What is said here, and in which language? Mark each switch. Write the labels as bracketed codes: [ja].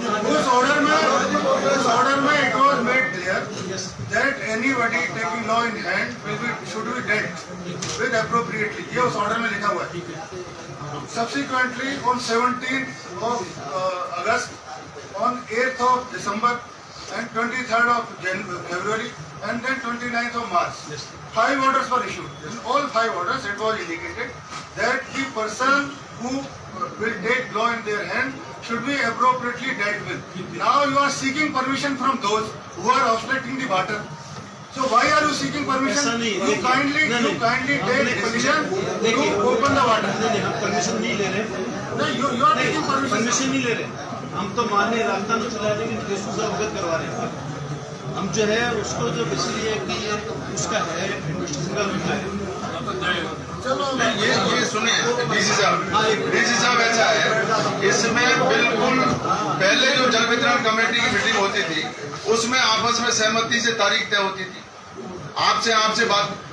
[hi] उस ऑर्डर में [en] It was made clear that anybody taking law in hand should be dealt with appropriately. [hi] ये उस order में लिखा हुआ है। [en] Subsequently on 17th of August, on 8th of December and 23rd of February and then 29th of March, 5 orders were issued. In all 5 orders it was indicated that the person who will take law in their hand should be appropriately dealt with. Now you are seeking permission from those who are obstructing the water. So why are you seeking permission? You kindly take permission to open the water. [hi] नहीं, हम permission नहीं ले रहे। [en] No, you are taking [hi] permission नहीं ले रहे, हम तो माननीय राजस्थान उच्च न्यायालय के निर्देशों से अवगत करवा रहे हैं। हम जो है उसको जो इसलिए कि ये उसका है इन्वेस्टिगेशन का विषय है। ये सुनिए डीसी साहब ऐसा है, इसमें बिल्कुल पहले जो जल वितरण कमेटी की मीटिंग होती थी उसमें आपस में सहमति से तारीख तय होती थी, आपसे बात।